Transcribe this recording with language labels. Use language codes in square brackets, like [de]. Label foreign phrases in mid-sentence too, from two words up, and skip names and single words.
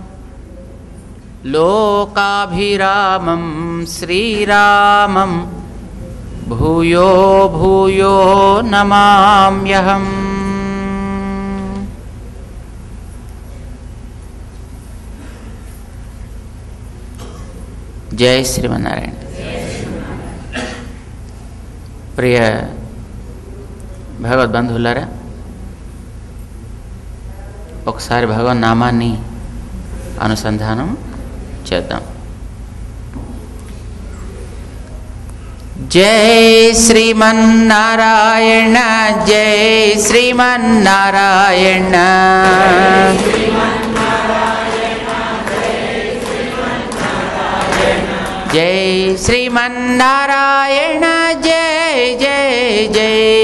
[sa] लोकाभिरामं श्रीरामं भूयो भूयो नमाम्यहम्। जय श्रीमन्नारायण। [te] प्रिय భగవద్బంధువులారా, ఒకసారి భగవన్నామాన్ని అనుసంధానం చేద్దాం. జై శ్రీమన్నారాయణ, జై శ్రీమన్నారాయణ, జై శ్రీమన్నారాయణ, జై జై జై.